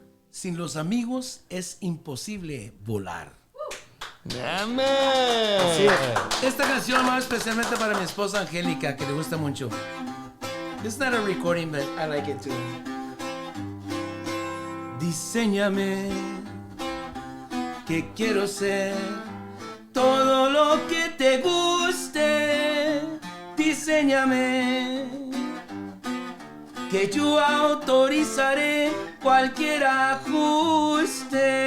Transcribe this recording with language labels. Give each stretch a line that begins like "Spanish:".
Spanish: Sin los amigos es imposible volar. Amen. Esta canción va especialmente para mi esposa Angélica, que le gusta mucho.
English: It's not a recording, but I like it too.
Spanish: Diséñame que quiero ser todo lo que te guste. Diséñame que yo autorizaré cualquier ajuste.